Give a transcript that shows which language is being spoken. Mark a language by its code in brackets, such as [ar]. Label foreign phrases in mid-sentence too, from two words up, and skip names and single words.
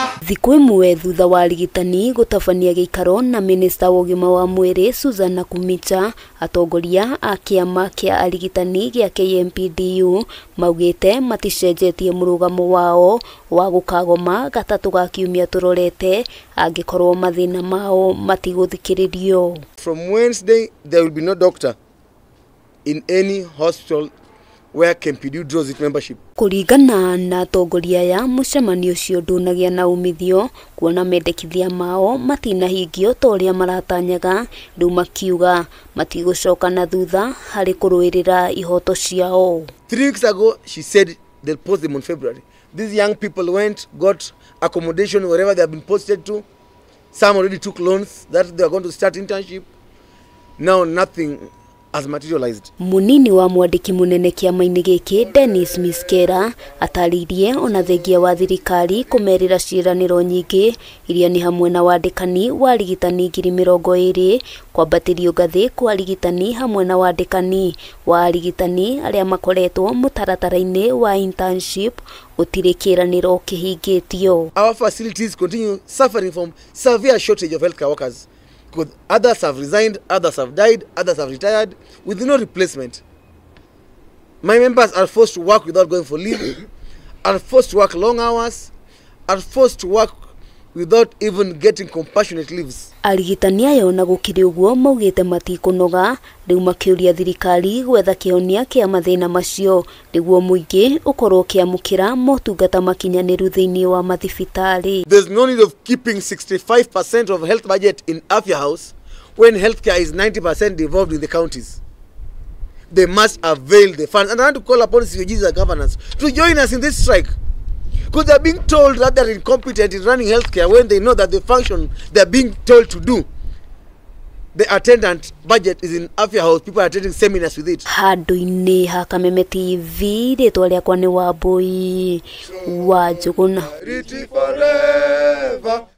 [ki] Thikũ ĩmwe thutha wa arigitani gũtabania gĩikaro na minista wa ũgima wa mwĩrĩ Susan Kumicha, atongoria a kĩama kĩa arigitani gĩa KMPDU maugĩte maticenjetie mũrũgamo wao wa gũkagoma gatatũ ga kiumia tũrorete angĩkorwo mathĩna mao matigũthikĩrĩrio. [en] From Wednesday there will be no doctor in any hospital where KMPDU draws its membership. [ki] Kuringana na atongoria ya MUCEMANIO ũcio ndunagia na umithio kuona mendekithia mao matinahingio toria maratanyaga rĩu makiuga matigũcoka na thutha harĩ kũrũĩrĩra ihoto ciao. [en] 3 weeks ago she said they'll post them on February. These young people went, got accommodation wherever they have been posted to. Some already took loans that they are going to start internship. Now nothing has materialized. [ki] Munini wa mwandiki munene kĩama-inĩ gĩkĩ Dennis Miskera ataririe ona thengia wa thirikari kũmerĩra ciĩranĩro nyingĩ iria nĩ hamwe na wandĩkani wa arigitani 20,000 kwambatĩrio ngathĩ kwa arigitani hamwe na wandĩkani wa arigitani arĩa makoretwo mũtaratara-inĩ wa internship gũtirĩ kĩĩranĩro kĩhingĩtio. [en] Our facilities continue suffering from severe shortage of healthcare workers. Because others have resigned, others have died, others have retired with no replacement. My members are forced to work without going for leave, are forced to work long hours, are forced to work without even getting compassionate leaves. [ki] Arigitani ayo na gũkĩrĩ ũguo maugĩte matikũnoga rĩu makĩũria thirikari gwetha kĩhonia kĩa mathĩna macio nĩguo mũingĩ ũkorwo ũkĩamũkĩra motungata makinyanĩru thĩinĩ wa mathibitarĩ. [en] There's no need of keeping 65% of health budget in Afya House when healthcare is 90% devolved in the counties. They must avail the funds. And I want to call upon COGs and governors to join us in this strike. Because they're being told that they're incompetent in running healthcare when they know that the function they're being told to do, the attendant budget is in Afya House. People are attending seminars with it. [ki] Handũ-inĩ ha Kameme TV rĩtwa rĩakwa nĩ Wambui wa Njũgũna.